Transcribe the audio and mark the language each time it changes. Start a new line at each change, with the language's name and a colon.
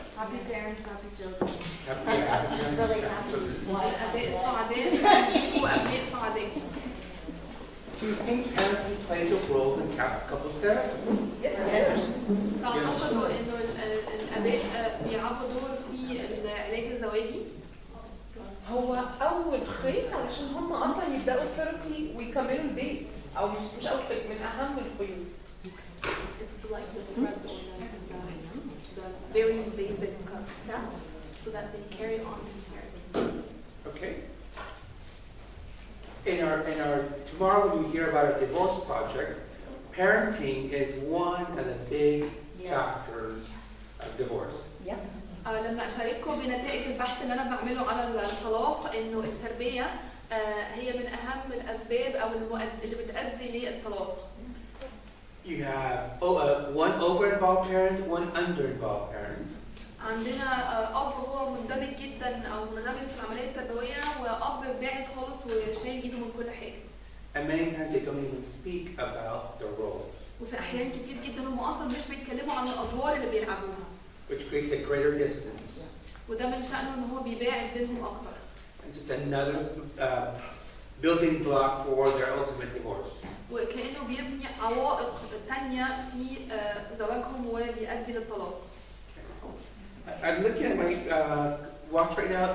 English: Happy parents, happy children. Really happy.
Arabic: الاباء السعداء يجوا ابناء سعداء.
English: Do you think parenting plays a role in couples therapy? Yes.
Arabic: تعتقدوا انه الاباء بيلعبوا دور في العلاج الزواجي؟ هو اول خيط علشان هم اصلا يبداوا ثيرابي ويكملوا البيت، او مش اول خيط، من اهم القيود.
English: It's like the thread or the very basic step so that they carry on in parenting. Okay. In our tomorrow when you hear about our divorce project, parenting is one of the big factors of divorce. Yeah.
Arabic: لما اشارككم بنتائج البحث اللي انا بعمله على الطلاق، انه التربيه هي من اهم الاسباب او اللي بتؤدي للطلاق.
English: You have one over-involved parent, one under-involved parent.
Arabic: عندنا اب هو مندمج جدا او منغمس في العمليه التربويه، واب باعد خالص وشايل ايده من كل حاجه.
English: And many times they don't even speak about their roles.
Arabic: وفي احيان كتير جدا هم اصلا مش بيتكلموا عن الادوار اللي بيلعبوها.
English: Which creates a greater distance.
Arabic: وده من شأنه ان هو بيباعد بينهم اكتر.
English: And it's another building block for their ultimate divorce.
Arabic: وكأنه بيبني عوائق تانية في زواجهم وبيؤدي للطلاق.
English: I'm looking at my watch right now.